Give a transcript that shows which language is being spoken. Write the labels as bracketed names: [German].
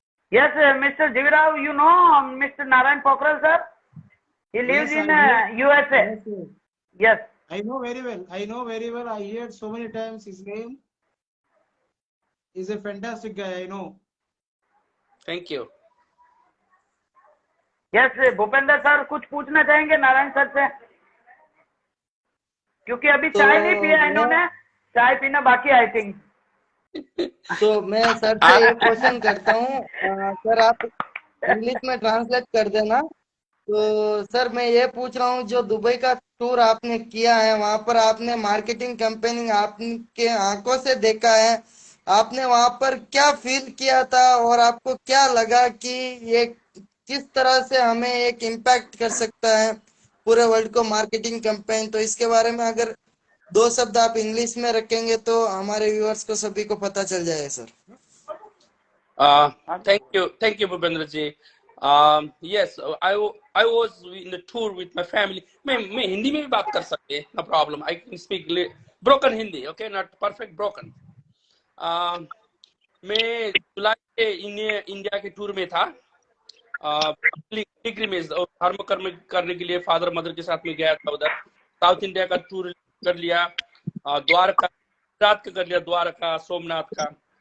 [English] Yes, Mr. Jivi Rao, you know Mr. Narayan Pokhral, sir? He lives in USA. Yes. I know very well. I heard so many times his name. He's a fantastic guy, I know. Thank you. [Hindi] Yes, Bhupendra sir कुछ पूछना चाहेंगे Narayan sir से, क्योंकि अभी चाय नहीं पिया इन्होंने, चाय पीना बाकी [English] I think. [Hindi] तो मैं सर से एक क्वेश्चन करता हूँ, सर आप इंग्लिश में ट्रांसलेट कर देना तो सर मैं ये पूछ रहा हूँ, जो दुबई का टूर आपने किया है, वहां पर आपने मार्केटिंग कैंपेनिंग आपके आंखों से देखा है, आपने वहां पर क्या फील किया था और आपको क्या लगा कि ये किस तरह से हमें एक इम्पैक्ट कर सकता है पूरे वर्ल्ड को मार्केटिंग कैंपेन? तो इसके बारे में अगर दो शब्द आप इंग्लिश में रखेंगे तो हमारे व्यूअर्स को सभी को पता चल जाए sir. [English] Thank you, Bhupendra ji. Yes, I was in the tour with my family. [Hindi] मैं हिंदी में भी बात कर सकते हैं, [English] no problem. I can speak broken Hindi, okay, not perfect broken. [Hindi] मैं जुलाई के इंडिया के टूर में था, पिलग्रिमेज धर्म कर्म करने के लिए फादर मदर के साथ में गया था उधर। साउथ इंडिया का टूर कर लिया, द्वारका, गुजरात का कर लिया, द्वारका, सोमनाथ का।